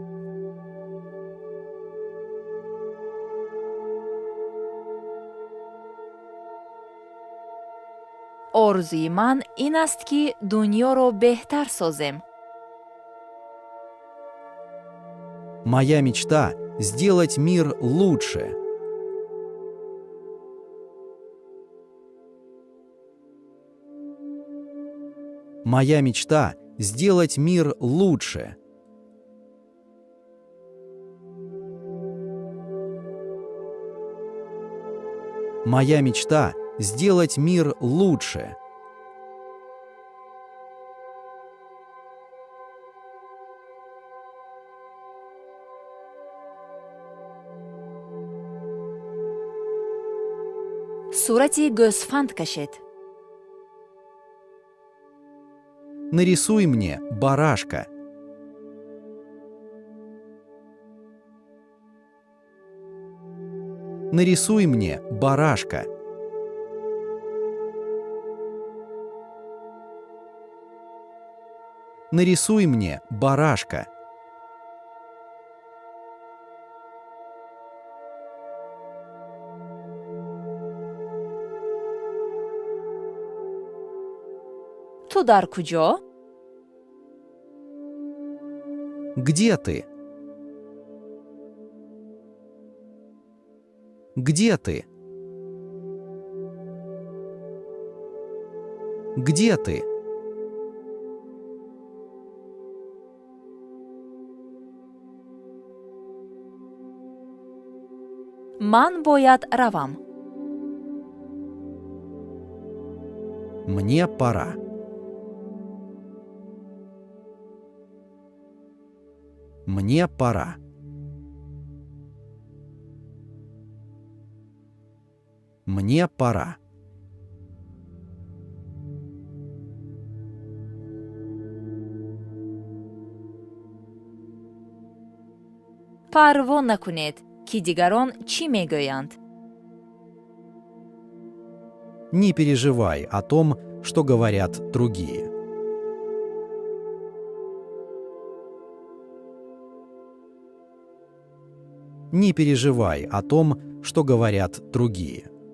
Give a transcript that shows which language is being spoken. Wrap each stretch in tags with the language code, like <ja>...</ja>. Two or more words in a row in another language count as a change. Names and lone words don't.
<tg>орзуи ман ин аст ки дунёро беҳтар созем.</tg> <ru>Моя мечта — сделать мир лучше. Моя мечта — сделать мир лучше. Моя мечта — сделать мир лучше.</ru> <tg>сурати гӯсфанд кашед.</tg> <ru>Нарисуй мне барашка. Нарисуй мне барашка. Нарисуй мне барашка.</ru> <tg>ту дар куҷо?</tg> <ru>Где ты? Где ты? Где ты?</ru> <tg>ман бояд равам.</tg> <ru>Мне пора. Мне пора. Мне пора.</ru> <tg>парво накунед ки дигарон чӣ мегӯянд.</tg> <ru>Не переживай о том, что говорят другие. Не переживай о том, что говорят другие.</ru>